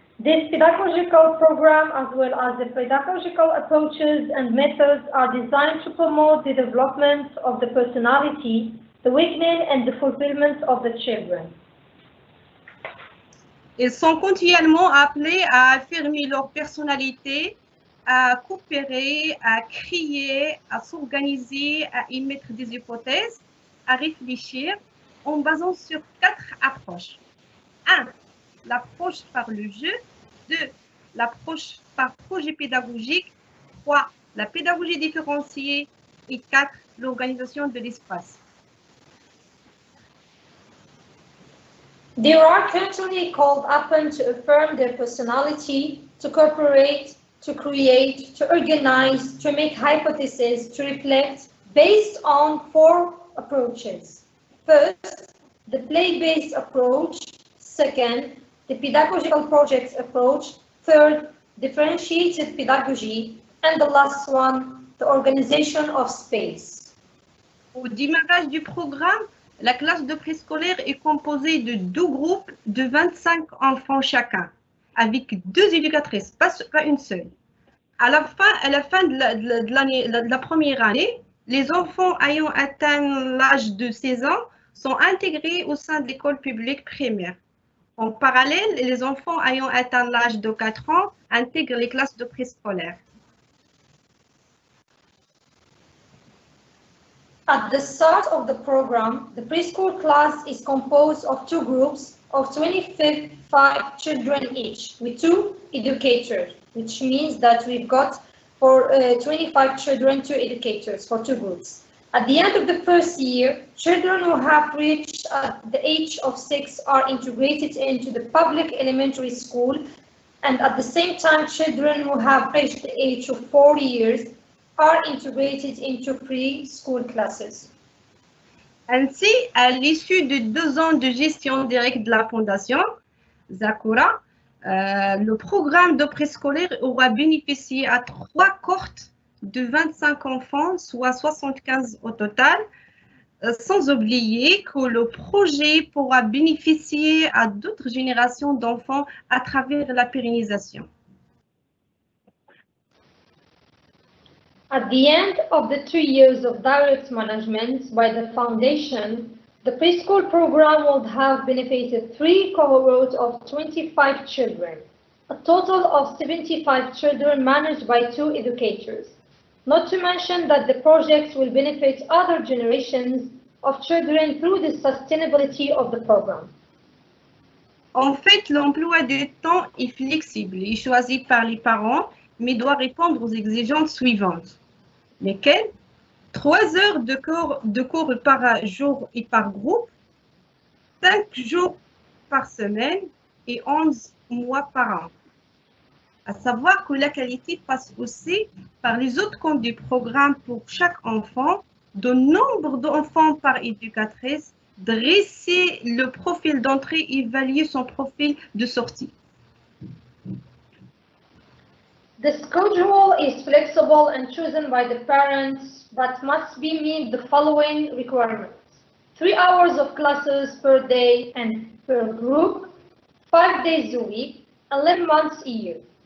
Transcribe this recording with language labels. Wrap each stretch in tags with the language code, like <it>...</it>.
<en>This pedagogical program, as well as the pedagogical approaches and methods, are designed to promote the development of the personality, the awakening and the fulfillment of the children.</en> <fr>Ils sont continuellement appelés à affirmer leur personnalité, à coopérer, à crier, à s'organiser, à émettre des hypothèses, à réfléchir en basant sur 4 approches. 1. L'approche par le jeu. 2. L'approche par projet pédagogique. 3. La pédagogie différenciée. Et 4. L'organisation de l'espace.</fr> <en>They are continually called upon to affirm their personality, to cooperate, to create, to organize, to make hypotheses, to reflect, based on 4 approaches. First, the play-based approach. Second, the pedagogical projects approach. Third, differentiated pedagogy. And the last one, the organization of space.</en> <fr>Au démarrage du programme, la classe de préscolaire est composée de 2 groupes de 25 enfants chacun, avec 2 éducatrices, pas une seule. À la fin de la première année, les enfants ayant atteint l'âge de 16 ans sont intégrés au sein de l'école publique primaire. En parallèle, les enfants ayant atteint l'âge de 4 ans intègrent les classes de préscolaire.</fr> <en>At the start of the program, the preschool class is composed of 2 groups of 25 children each, with 2 educators, which means that we've got for 25 children, 2 educators for 2 groups. At the end of the first year, children who have reached the age of 6 are integrated into the public elementary school, and at the same time, children who have reached the age of 4 years are integrated into preschool classes.</en> <fr>Ainsi, à l'issue de 2 ans de gestion directe de la Fondation Zakura, le programme de préscolaire aura bénéficié à 3 cohortes de 25 enfants, soit 75 au total, sans oublier que le projet pourra bénéficier à d'autres générations d'enfants à travers la pérennisation.</fr> <en>At the end of the 2 years of direct management by the Foundation, the preschool program would have benefited 3 cohorts of 25 children, a total of 75 children managed by 2 educators. Not to mention that the projects will benefit other generations of children through the sustainability of the program.</en> <fr>En fait, l'emploi du temps est flexible et choisi par les parents, mais doit répondre aux exigences suivantes. Lesquelles? 3 heures de cours par jour et par groupe, 5 jours par semaine et 11 mois par an. À savoir que la qualité passe aussi par les autres comptes du programme pour chaque enfant, le nombre d'enfants par éducatrice, dresser le profil d'entrée, évaluer son profil de sortie.</fr> <en>The schedule is flexible and chosen by the parents, but must meet the following requirements. 3 hours of classes per day and per group, 5 days a week, 11 months a year.</en>